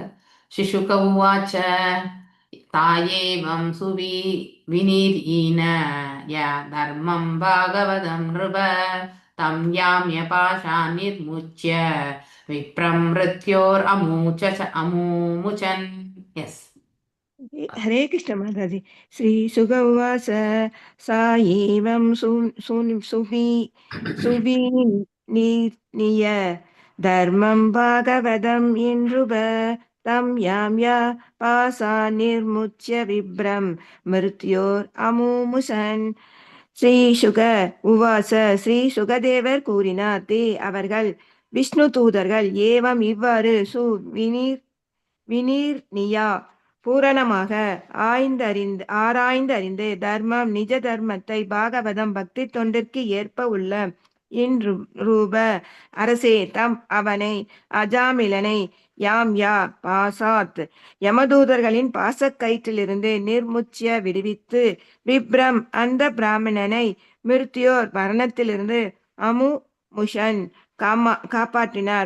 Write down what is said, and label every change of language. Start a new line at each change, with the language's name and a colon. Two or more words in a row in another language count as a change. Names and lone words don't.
Sanskrit: शिशुक उवाच तायेवम् सुवि विनीतीन य धर्मं भागवतम् नृप तम् याम्य पाशान् निर्मुच्य विप्रम् मृत्योर् अमूमुचन्. எஸ்.
Hindi: हरे कृष्ण माताजी.
Sanskrit: श्री सुग उवाच सा एवं सुविनीय धर्मं भागवतम् इन्द्रुब तम याम्या पासा निर्मुच्य विभ्रम मृत्योर अमुमुसन. श्री शुक उवाच
Tamil: ஸ்ரீ சுகதேவர் கூறினார். தே அவர்கள் விஷ்ணு தூதர்கள் ஏவம் இவ்வாறு வினீர்நியா பூரணமாக ஆராய்ந்தறிந்து தர்மம் நிஜ தர்மத்தை பாகவதம் பக்தி தொண்டிற்கு ஏற்ப உள்ள ரூப அரசே தம் அவனை அஜாமிலனை
Sanskrit: याम्या पाशात्
Tamil: யமதூதர்களின் பாசக்கயிற்றிலிருந்து நிர்முச்சிய விடுவித்து விப்ரம் அந்த பிராமணனை மிருத்தியோர் மரணத்திலிருந்து அமுமுஷன் காப்பாற்றினார்.